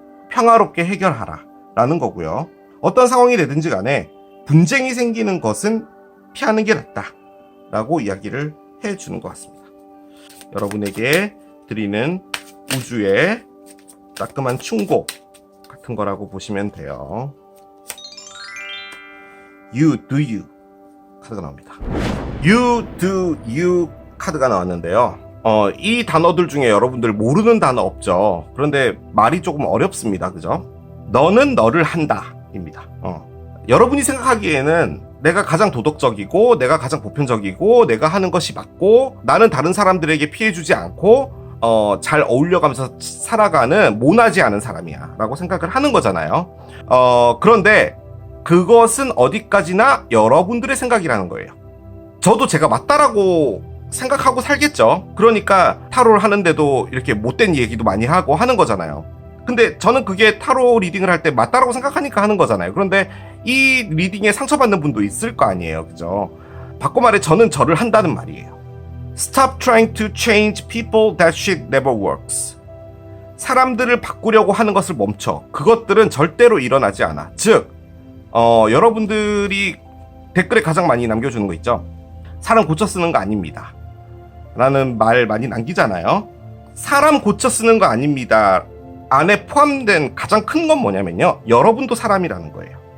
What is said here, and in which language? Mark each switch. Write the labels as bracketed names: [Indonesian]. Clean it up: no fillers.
[Korean] 평화롭게 해결하라 라는 거고요. 어떤 상황이 되든지 간에 분쟁이 생기는 것은 피하는 게 낫다 라고 이야기를 해주는 것 같습니다. 여러분에게 드리는 우주의 따끔한 충고 같은 거라고 보시면 돼요. You do you 카드가 나옵니다. You do you 카드가 나왔는데요. 이 단어들 중에 여러분들 모르는 단어 없죠. 그런데 말이 조금 어렵습니다. 그죠? 너는 너를 한다 입니다. 여러분이 생각하기에는 내가 가장 도덕적이고 내가 가장 보편적이고 내가 하는 것이 맞고 나는 다른 사람들에게 피해주지 않고 잘 어울려가면서 살아가는 모나지 않은 사람이야 라고 생각을 하는 거잖아요. 그런데 그것은 어디까지나 여러분들의 생각이라는 거예요. 저도 제가 맞다라고 생각하고 살겠죠. 그러니까 타로를 하는데도 이렇게 못된 얘기도 많이 하고 하는 거잖아요. 근데 저는 그게 타로 리딩을 할 때 맞다라고 생각하니까 하는 거잖아요. 그런데 이 리딩에 상처받는 분도 있을 거 아니에요. 그죠? 바꿔 말해 저는 저를 한다는 말이에요. [English] Stop trying to change people. That shit never works. [Korean] 사람들을 바꾸려고 하는 것을 멈춰. 그것들은 절대로 일어나지 않아. 즉 여러분들이 댓글에 가장 많이 남겨주는 거 있죠? 사람 고쳐 쓰는 거 아닙니다 라는 말 많이 남기잖아요. 사람 고쳐 쓰는 거 아닙니다 안에 포함된 가장 큰 건 뭐냐면요, 여러분도 사람이라는 거예요.